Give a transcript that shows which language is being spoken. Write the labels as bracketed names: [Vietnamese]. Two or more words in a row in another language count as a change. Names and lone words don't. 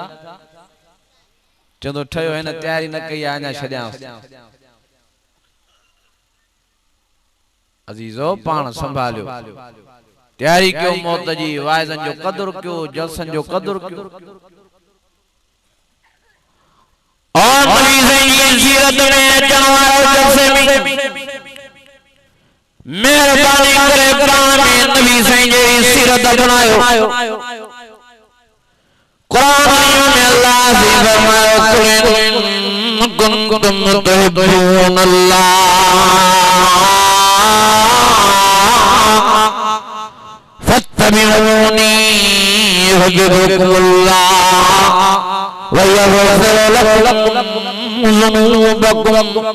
[Sindhi] चवंदो ठहियो हिन तैयारी न कई आहे अञा छॾियांसि अज़ीज़ो पाण संभालियो तैयारी कयो मौत जी वाइदनि जो क़दुर कयो जलसन जो क़दुर कयो और नबी जी सीरत में अचण वारो जलसे में मेहरबानी करे कुरान में नबी साईं जी सीरत अपनायो कुरान में अल्लाह से फरमायो [Arabic] كن كنتم تحبون الله فاتبعوني يحببكم الله ويغفر لكم ذنوبكم